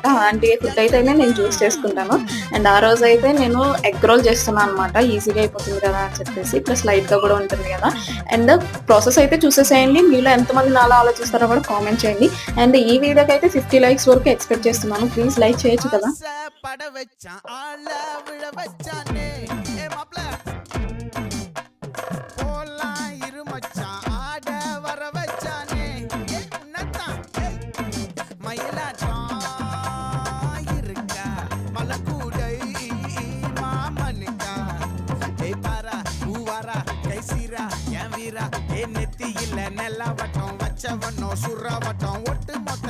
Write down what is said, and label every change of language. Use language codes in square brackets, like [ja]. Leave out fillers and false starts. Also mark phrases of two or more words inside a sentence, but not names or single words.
[te] అలాంటి ఫుడ్ అయితేనే నేను చూస్ చేసుకుంటాను. అండ్ ఆ రోజైతే నేను ఎగ్ రోల్ చేస్తున్నా అనమాట. ఈజీగా అయిపోతుంది కదా అని చెప్పేసి. ప్లస్ లైట్‌గా కూడా ఉంటుంది కదా! అండ్ ప్రాసెస్ అయితే చూసేసేయండి. మీలో ఎంతమంది నాలా ఆలోచిస్తారో కూడా కామెంట్ చేయండి. అండ్ ఈ వీడియోకైతే 50 లైక్స్ వరకు ఎక్స్‌పెక్ట్ చేస్తున్నాను. [en] please like [te] చేయొచ్చు కదా! [ta] ஆசை பட வச்சான் ஆள விழ வச்சானே ஏ மாப்ள போலாம் இரு மச்சான் ஆட வர வச்சானே ஏ உன்னத்தான் மயிலாட்டம் இருக்கா மலக்கூடை மாமனுக்கா ஏய் பாரா பூவாரா கைசீரா என் வீரா ஏ நெத்தியில நெல்லவட்டம் வச்சவனோ சுறவட்டம் ஒட்டு